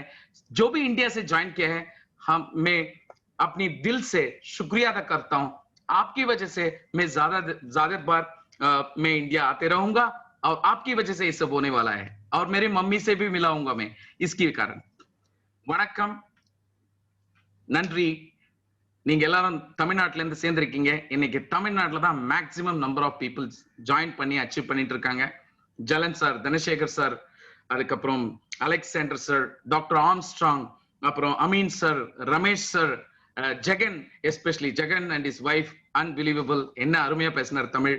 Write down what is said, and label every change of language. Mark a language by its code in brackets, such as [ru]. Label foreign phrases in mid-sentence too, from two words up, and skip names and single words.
[hi] जो भी इंडिया से ज्वाइन किया है, मैं अपनी दिल से शुक्रिया अदा करता हूं। आपकी वजह से मैं ज्यादा बार मैं इंडिया आते रहूंगा और आपकी वजह से ये सब होने वाला है। और मेरी मम्मी से भी मिलाऊंगा मैं इसके कारण। [ta] வணக்கம், நன்றி। நீங்க எல்லாரும் தமிழ்நாட்டுல இருந்து சேர்ந்திருக்கீங்க। இன்னைக்கு தமிழ்நாட்டுல தான் [en] maximum number of peoples join [ta] பண்ணி அச்சீவ் பண்ணிட்டு இருக்காங்க। ஜலன் சார், தனசேகர் சார், அதுக்கப்புறம் அலெக்சாண்டர் சார், டாக்டர் ஆம்ஸ்ட்ராங், அப்புறம் அமீன் சார், ரமேஷ் சார், ஜெகன், [en] especially ஜெகன் and his wife, unbelievable, [ta] என்ன அருமையா பேசினார் தமிழ்।